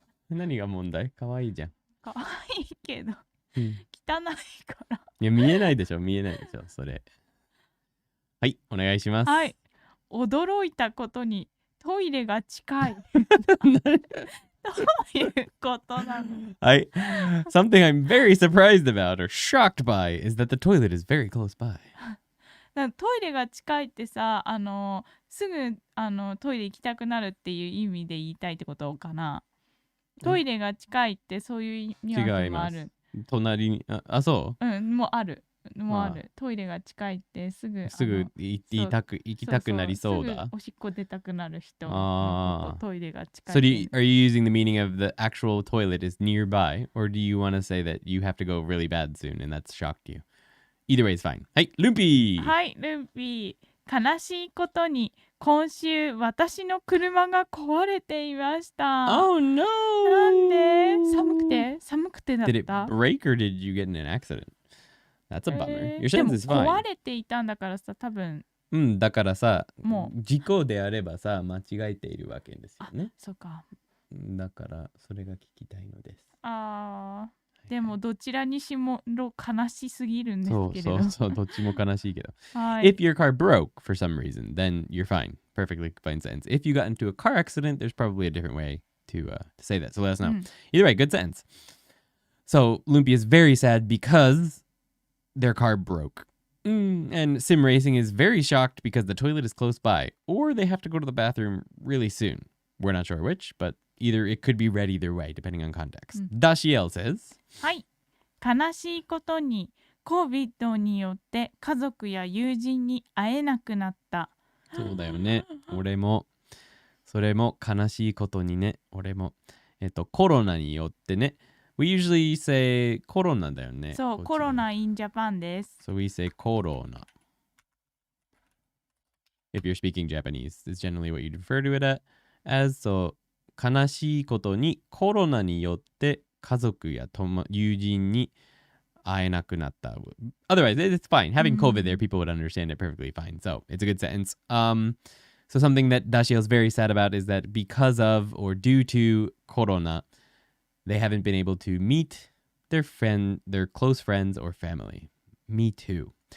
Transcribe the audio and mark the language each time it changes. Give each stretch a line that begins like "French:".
Japanese: 何が問題？かわいいじゃん。かわいいけど、汚いから。いや、見えないでしょ、それ。はい、お願いします。はい、驚いたことにトイレが近い。どういうことなの？はい。
English: Something I'm very surprised about or shocked by is that the toilet is very close by.
Japanese: トイレが近いってさ、すぐトイレ行きたくなるっていう意味で言いたいってことかな。トイレが近いってそういうニュアンスもある。隣に、そう？もうある。トイレが近いってすぐ行きたくなりそうだ。すぐおしっこ出たくなる人のトイレが近い。
English: So are you using the meaning of the actual toilet is nearby, or do you want to say that you have to go really bad soon and that's shocked you? Either way is fine. はい、ルンピー。
Japanese: はい、ルンピー。悲しいことに今週私の車が壊れていました。
English: Oh no!
Japanese: なんで？寒くてだった？
English: Did it break or did you get in an accident? That's a bummer. Your
Japanese: で
English: sentence
Japanese: も
English: is fine.
Japanese: 壊れていたんだからさ、多分だからさ、も事故であればさ、間違えているわけですよね。そうか。だからそれが聞きたいのです。でもどちらにしも悲しすぎるんですけれど。そう、どっちも悲しいけど。はい。
English: If your car broke for some reason, then you're fine. Perfectly fine sentence. If you got into a car accident, there's probably a different way to say that. So let us know. Either way, good sentence. So Lumpy is very sad because their car broke. And Sim Racing is very shocked because the toilet is close by, or they have to go to the bathroom really soon. We're not sure which, but either it could be read either way, depending on context. Dashiel says,
Japanese: はい。悲しいことに COVID によって家族や友人に会えなくなった。そうだよね。俺も、それも悲しいことにね。俺も、コロナによってね。
English: We usually say コロナだよね。
Japanese: そう、コロナ
English: in Japan
Japanese: です。
English: So we say コロナ。 If you're speaking Japanese, it's generally what you'd refer to it as.
Japanese: So 悲しいことにコロナによって家族や友人に会えなくなった。
English: Otherwise, it's fine. Having COVID there, people would understand it perfectly fine. So it's a good sentence. So something that Dashiel is very sad about is that because of or due to Corona, they haven't been able to meet their close friends or family. Me too.